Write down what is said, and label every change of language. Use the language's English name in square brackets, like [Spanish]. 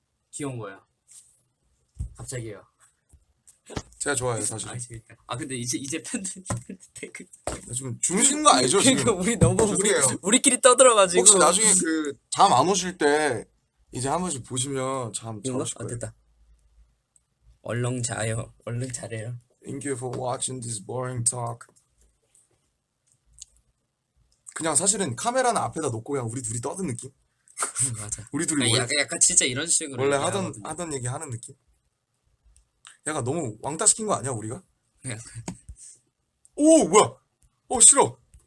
[Korean] 귀여운 거야. 갑자기요. 제가 좋아해요 사실. 재밌다. 근데 이제 팬들 댓글. 지금 주무시는 거 알죠 지금? 그러니까 우리 너무 죄송해요. 우리끼리 떠들어가지고. 혹시 나중에 잠 안 오실 때 이제 한 번씩 보시면 참 좋으실 거예요. 됐다. 얼른 자요. 얼른 자래요. [English] Thank you for watching this boring talk. [Korean] 그냥 사실은 카메라는 앞에다 놓고 그냥 우리 둘이 떠든 느낌? 맞아. 우리 둘이 약간 진짜 이런 식으로 원래 얘기하거든요. 하던 얘기 하는 느낌? 약간 너무 왕따 시킨 거 아니야 우리가? 오 뭐야? 싫어.